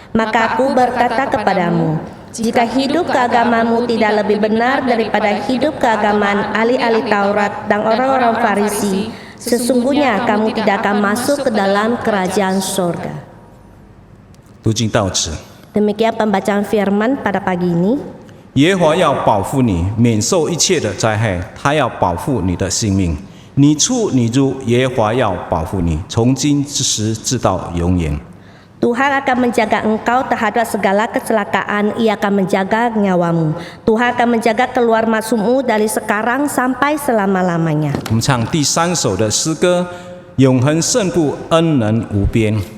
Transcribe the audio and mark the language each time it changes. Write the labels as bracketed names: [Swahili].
[Indonesian] Maka aku berkata kepadamu, jika hidup keagamamu tidak lebih benar daripada hidup keagamaan ahli-ahli Taurat dan orang-orang Farisi, sesungguhnya kamu tidak akan masuk ke dalam kerajaan surga. [Chinese] 读经到此。 [Indonesian] Demikian pembacaan firman pada pagi ini. [Chinese] 耶和华要保护你，免受一切的灾害，他要保护你的性命。你出你入，耶和华要保护你，从今之时直到永远。 [Indonesian] Tuhan akan menjaga engkau terhadap segala kecelakaan, ia akan menjaga nyawamu. Tuhan akan menjaga keluar masukmu dari sekarang sampai selama-lamanya. [Chinese] 我们唱第3首的诗歌，永恒圣父，恩人无边。